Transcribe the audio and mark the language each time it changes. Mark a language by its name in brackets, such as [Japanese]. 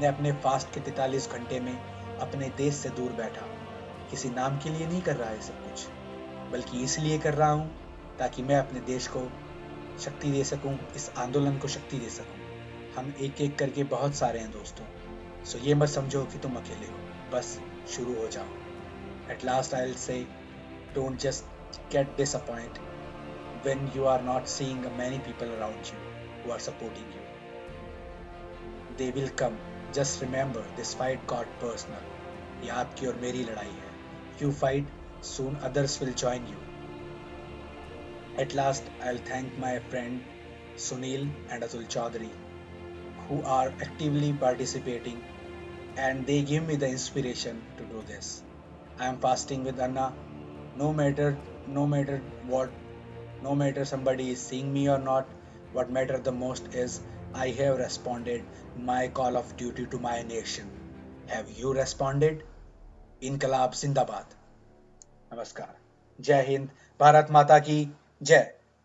[Hindi] मैं अपने फास्ट के 43 घंटे में अपने देश से दूर बैठा किसी नाम के लिए नहीं कर रहा है सब कुछ, बल्कि इसलिए कर रहा हूँ ताकि मैं अपने देश को शक्ति दे सकूं, इस आंदोलन को शक्ति दे सकूं। हम एक एक करके बहुत सारे हैं दोस्तों, सो ये मत समझो कि तुम अकेले हो, बस शुरू हो जाओ। [English] At last I will say, don't just get disappoint when you are not seeing many people around you who are supporting you. They will come. Just remember, this fight got personal. [Hindi] ये आपकी और मेरी लड़ाई है. [English] You fight, soon others will join you. At last, I'll thank my friend Sunil and Atul Chaudhary who are actively participating, and they give me the inspiration to do this. I am fasting with Anna. No matter what, no matter somebody is seeing me or not, what matters the most is I have responded my call of duty to my nation. Have you responded? [Hindi] इनकलाब जिंदाबाद। नमस्कार, जय हिंद, भारत माता की जय।